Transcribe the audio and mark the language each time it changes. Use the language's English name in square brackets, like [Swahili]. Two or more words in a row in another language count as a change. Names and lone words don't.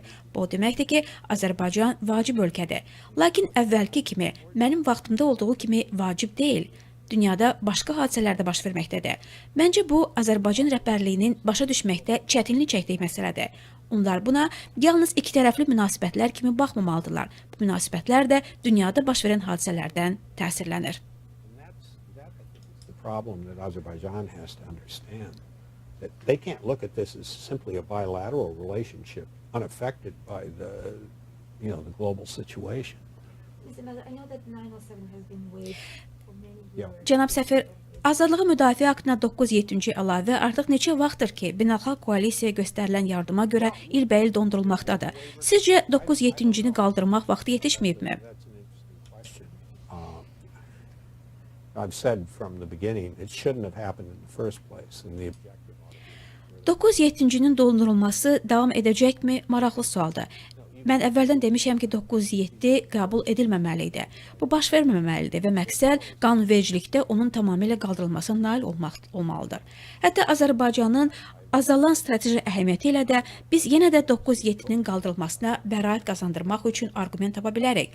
[Azerbaijani] Bu deməkdir ki, Azərbaycan vacib ölkədir. Lakin əvvəlki kimi, mənim vaxtımda olduğu kimi vacib deyil. Dünyada başqa hadisələr də baş verməkdədir. Məncə bu, Azərbaycan rəhbərliyinin başa düşməkdə çətinlik çəkdiyi məsələdir. Onlar buna yalnız iki tərəfli münasibətlər kimi baxmamalıdırlar. Bu münasibətlər də dünyada baş verən hadisələrdən təsirlənir. [English] problem that Azerbaijan has to understand, that they can't look at this as simply a bilateral relationship unaffected by the global situation. I know that 907 has been waived for many years. [Azerbaijani] Cənab səfir, Azadlığı Müdafiə Aktına 907-ci əlavə artıq neçə vaxtdır ki, beynəlxalq koalisiyaya göstərilən yardıma görə ilbəil dondurulmaqdadır. Sizcə 907-cini qaldırmaq vaxtı yetişməyibmi? [English] I've said from the beginning it shouldn't have happened in the first place. [Azerbaijani] 907-cinin dondurulması davam edəcəkmi? Maraqlı sualdır. Mən əvvəldən demişəm ki, 907 qəbul edilməməli idi. Bu baş verməməlidir və məqsəd qanunvericilikdə onun tamamilə qaldırılmasına nail olmalıdır. Hətta Azərbaycanın azalan strateji əhəmiyyəti ilə də biz yenə də 907-nin qaldırılmasına bəraət qazandırmaq üçün arqument tapa bilərik.